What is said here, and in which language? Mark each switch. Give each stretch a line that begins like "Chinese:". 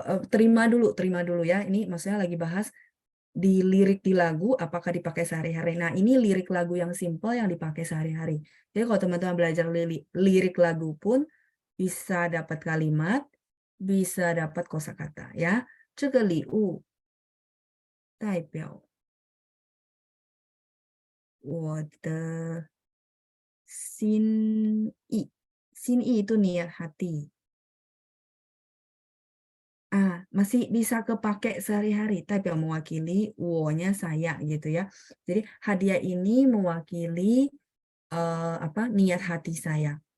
Indonesian: Terima dulu ya. Ini maksudnya lagi bahas di lirik di lagu apakah dipakai sehari-hari. Nah, ini lirik lagu yang simple yang dipakai sehari-hari. Jadi kalau teman-teman belajar lirik lagu pun bisa dapat kalimat, bisa dapat kosakata ya.
Chinese: 这个礼物代表我的心意，心意
Indonesian: itu niat hati. Masih bisa kepake sehari-hari, tapi mewakili wo-nya saya gitu ya. Jadi hadiah ini mewakili niat hati saya.